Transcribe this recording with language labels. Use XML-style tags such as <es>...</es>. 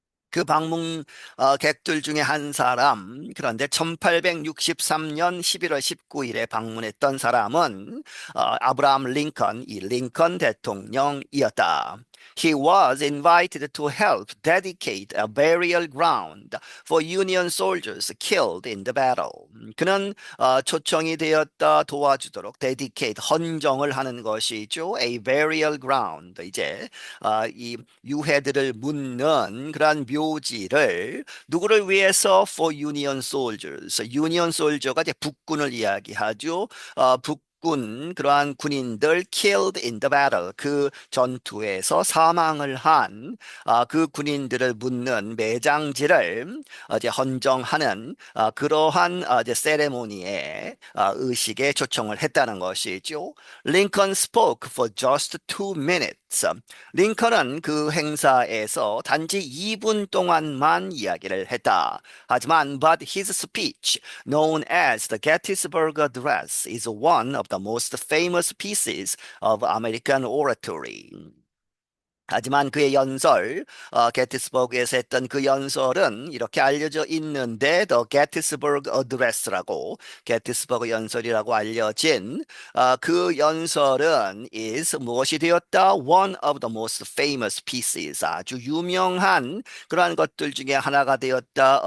<ko>그 방문 객들 중에 한 사람, 그런데 1863년 11월 19일에 방문했던 사람은 아브라함 링컨, 이 링컨 대통령이었다.</ko> <en>He was invited to help dedicate a burial ground for Union soldiers killed in the battle.</en> <ko>그는 초청이 되었다 도와주도록 dedicate 헌정을 하는 것이죠.</ko> <en>A burial ground.</en> <ko>이제 이 유해들을 묻는 그러한 묘지를 누구를 위해서</ko> <en>for Union soldiers.</en> <ko>Union soldier가 이제 북군을 이야기하죠. 북군 그러한 군인들</ko> <en>killed in the battle</en> <ko>그 전투에서 사망을 한 그 군인들을 묻는 매장지를 이제 헌정하는 그러한 이제 세레모니에 의식에 초청을 했다는 것이죠.</ko> <en>Lincoln spoke for just 2 minutes.</en> <ko>링컨은 그 행사에서 단지 2분 동안만 이야기를 했다. 하지만</ko> <en>but his speech, known as the Gettysburg Address, is one of the most famous pieces of American oratory.</en> <ko>하지만 그의 연설, 게티스버그에서 했던 그 연설은 이렇게 알려져 있는데, The Gettysburg Address라고, 게티스버그 연설이라고 알려진 그 연설은 is 무엇이 되었다?</ko> <en>One of the most famous pieces,</en> <ko>아주 유명한 그러한 것들 중에 하나가 되었다.</ko>